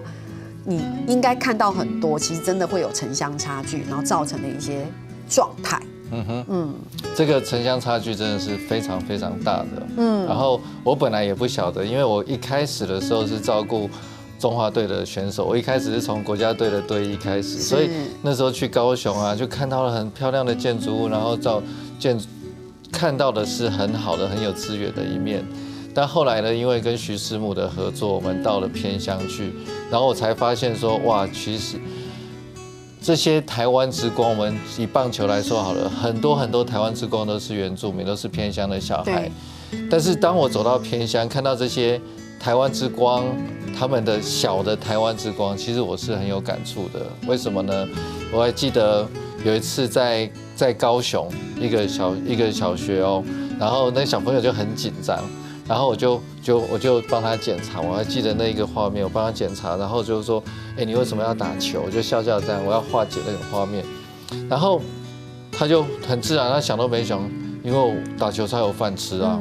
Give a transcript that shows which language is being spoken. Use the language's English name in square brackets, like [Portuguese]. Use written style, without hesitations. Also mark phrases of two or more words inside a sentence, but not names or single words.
[Chinese] 你應該看到很多，其實真的會有城鄉差距，然後造成的一些狀態。這個城鄉差距真的是非常非常大的。然後我本來也不曉得，因為我一開始的時候是照顧中華隊的選手，我一開始是從國家隊的隊醫開始，所以那時候去高雄啊，就看到了很漂亮的建築物，然後看到的是很好的、很有資源的一面。但後來呢，因為跟徐師母的合作，我們到了偏鄉去，然後我才發現說，哇，其實這些台灣之光，我們以棒球來說好了，很多台灣之光都是原住民，都是偏鄉的小孩。但是當我走到偏鄉，看到這些台灣之光，他們的小的台灣之光，其實我是很有感觸的。為什麼呢？我還記得有一次在高雄一個小學哦，然後那小朋友就很緊張。然後我就幫他檢查，我還記得那個畫面，我幫他檢查，然後就說，哎，你為什麼要打球？我就笑笑這樣，我要化解那個畫面。然後他就很自然，他想都沒想，因為我打球才有飯吃啊。